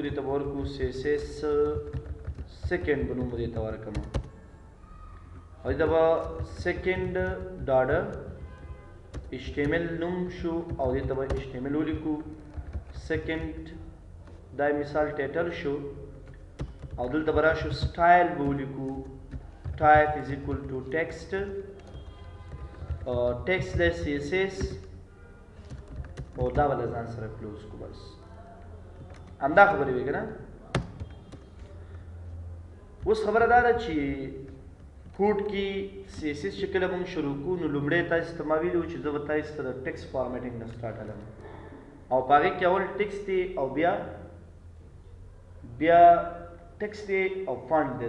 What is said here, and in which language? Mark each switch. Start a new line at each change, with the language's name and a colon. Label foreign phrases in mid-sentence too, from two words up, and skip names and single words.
Pashto: دې ته به ورکو CSS سیکنډ به نوم دې ته ورکړم او دې ته به
English: second dot
Pashto: HTML نوم شو او دې ته به HTML ولیکو. سیکنډ دا مثال ټایټل شو او دلته به راشو سټایل به ولیکو.
English: type is equal to text, textless CSS
Pashto: او دا ولا ځان سره کلوز کو. بس همدا خبرې وي کنه. اوس خبره دا ده چې کوډ کې CSS چې کله موږ شروع کوو نو لومړی تاسو ته ما ویلي وو چې زه به تاسو ته د
English: text formatting
Pashto: نه سټارټ کړم او په هغې کې اول ټکسټ دی او بیا ټکسټ دی او فونټ دی.